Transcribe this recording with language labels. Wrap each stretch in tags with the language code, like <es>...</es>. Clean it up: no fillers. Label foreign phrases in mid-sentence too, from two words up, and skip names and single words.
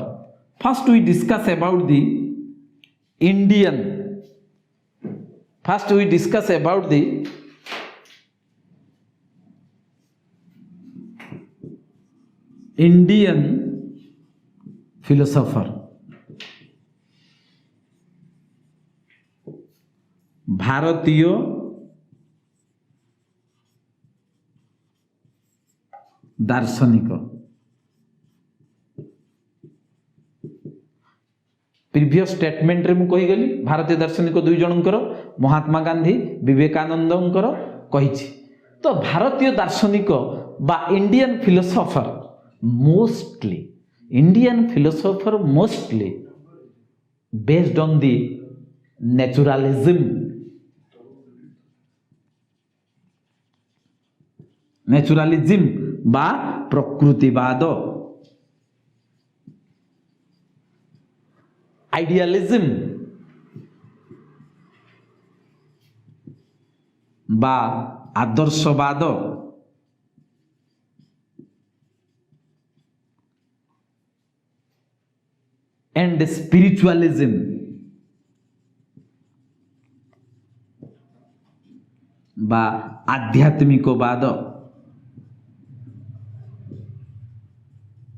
<en>First we discuss about the Indian. First we discuss about the Indian philosopher.</en> <or>ଭାରତୀୟ ଦାର୍ଶନିକ.</or> <en>previous statement</en> <or>ରେ ମୁ କହି ଗଲି ଭାରତୀୟ ଦାର୍ଶନିକ ଦୁଇ ଜଣଙ୍କର, ମହାତ୍ମା ଗାନ୍ଧୀ, ବିବେକାନନ୍ଦଙ୍କର କହିଛି. ତ ଭାରତୀୟ ଦାର୍ଶନିକ ବା</or> <en>Indian philosopher mostly based on the naturalism</en> <or>ବା ପ୍ରକୃତିବାଦ,</or> <en>आइडियलिज्म</en> <or>ବା ଆଦର୍ଶବାଦ,</or> <en>and spiritualism</en> <or>ବା ଆଧ୍ୟାତ୍ମିକବାଦ.</or>